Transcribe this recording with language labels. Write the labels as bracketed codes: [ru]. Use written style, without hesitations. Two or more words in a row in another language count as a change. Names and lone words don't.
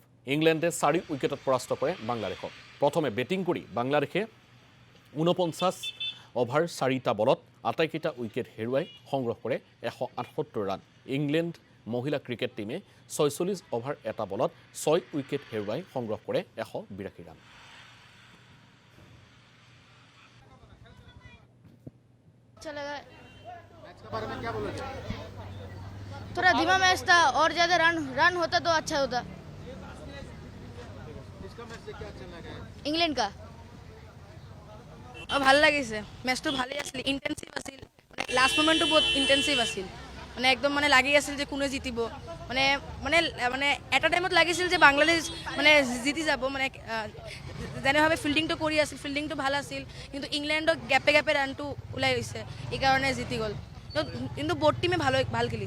[as] ইংলেণ্ডে 4 উইকেটত পৰাস্ত কৰে বাংলাদেশক। প্ৰথমে বেটিং কৰি বাংলাদেশে 49 অভাৰ 4টা বলত আটাইকেইটা উইকেট হেৰুৱাই সংগ্ৰহ কৰে 178 ৰান। ইংলেণ্ড মহিলা ক্ৰিকেট টীমে 46 অভাৰ 1টা বলত 6 উইকেট হেৰুৱাই সংগ্ৰহ কৰে 182 ৰান। [hi] बारे में क्या बोलोगे? थोड़ा धीमा मैच था और ज़्यादा रन होता तो अच्छा होता। किसका मैच से क्या अच्छा लगा है? इंग्लैंड का [as] ভাল লাগিছে মেচটো ভালেই আছিল ইন্টেনসিভ আছিল মানে লাস্ট মোমেন্টটো বহুত ইন্টেনসিভ আছিল মানে একদম মানে লাগি আছিল যে কোনে জিতিব মানে মানে মানে এটা টাইমত লাগিছিল যে বাংলাদেশ মানে জিতি যাব মানে যেনেভাৱে ফিল্ডিংটো কৰি আছিল ফিল্ডিংটো ভাল আছিল কিন্তু ইংলেণ্ডৰ গ্যাপে গ্যাপে ৰানটো ওলাই গৈছে এই কাৰণে জিতি গ'ল কিন্তু বোট টিমে ভাল খেলিছে